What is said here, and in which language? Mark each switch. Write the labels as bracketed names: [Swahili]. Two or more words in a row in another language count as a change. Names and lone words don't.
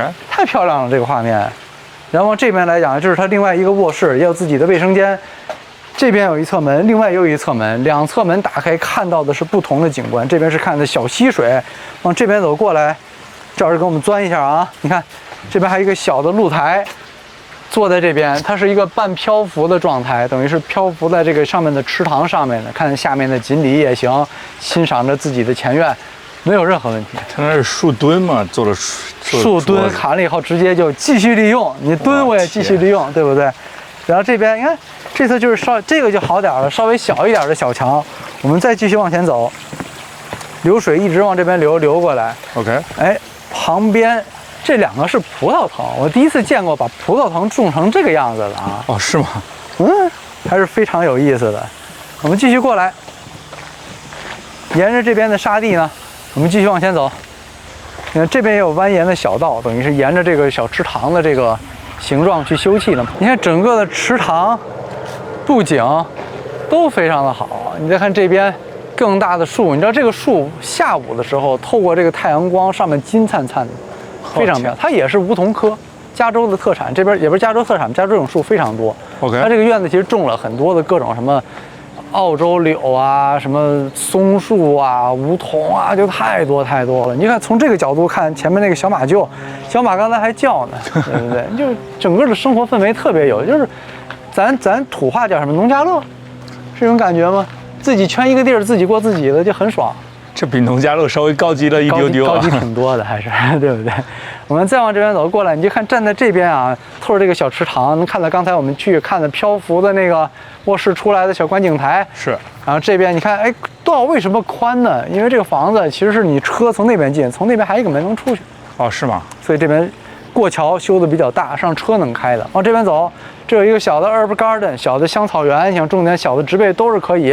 [Chinese] 太漂亮了這個畫面。然後這邊來講，這是它另外一個臥室，也有自己的衛生間。這邊有一側門，另外又一側門，2側門打開，看到的是不同的景觀。這邊是看的小溪水，往這邊走過來，趙老師給我們鑽一下啊！你看，這邊還有一個小的露台，坐在這邊，它是一個半漂浮的狀態，等於是漂浮在這個上面的池塘上面的，看下面的錦鯉也行，欣賞着自己的前院，沒有任何問題。它那是樹墩嘛，做了樹墩砍了以後，直接就繼續利用，你墩我也繼續利用，對不對？然後這邊你看，這側就是這個就好點了，稍微小一點的小牆。我們再繼續往前走，流水一直往這邊流過來。 OK，哎，旁邊這2個是葡萄藤，我第一次見過把葡萄藤種成這個樣子的啊。哦，是嗎？還是非常有意思的。我們繼續過來，沿着這邊的沙地呢，我們繼續往前走。你看這邊也有蜿蜒的小道，等於是沿着這個小池塘的這個形狀去修葺的。你看整個的池塘布景都非常的好。你再看這邊更大的樹，你知道這個樹下午的时候透過這個太陽光，上面金燦燦的，非常漂亮。它也是梧桐科，加州的特產。这邊也不是加州特產，加州這種樹非常多。 OK，它這個院子其實種了很多的各種什麼澳洲柳啊，什麼松樹啊，梧桐啊，就太多了。你看從這個角度看，前面那個小馬廄，小馬剛才還叫呢，對不對？就整個的生活氛圍特別有，就是咱土話叫什麼農家樂，是這種感覺嗎？自己圈一個地兒，自己過自己的就很爽。這比農家樂稍微高級了一丢丢啊，高級挺多的，还是对不对？我们再往這邊走过來，你就看站在這邊啊，透着這個小池塘，能看到剛才我們去看的漂浮的那個臥室出來的小觀景台。是。然後這邊你看，哎，道為什麼寬呢？因為這個房子其實是你車從那邊進，從那邊還有一個門能出去。哦，是嗎？所以這邊過橋修的比較大，讓車能開的。往這邊走，這有一個小的 [English] herb garden， [Chinese] 小的香草園，像種點小的植被都是可以。